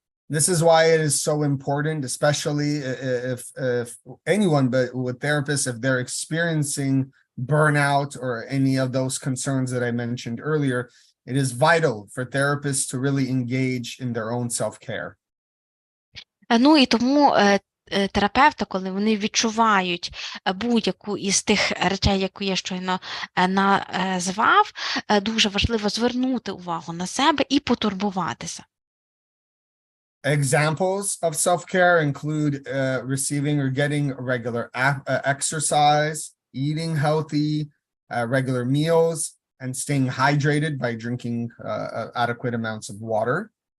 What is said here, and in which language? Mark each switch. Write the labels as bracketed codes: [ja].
[en] This is why it is so important, especially if anyone, but with therapists, if they're experiencing burnout or any of those concerns that I mentioned earlier, it is vital for therapists to really engage in their own self-care. [uk] Ну і тому терапевти, коли вони відчувають будь-яку із тих речей, яку я щойно назвав, дуже важливо звернути увагу на себе і потурбуватися. [en] Examples of self-care include receiving or getting regular exercise, eating healthy, regular meals, and staying hydrated by drinking adequate amounts of water.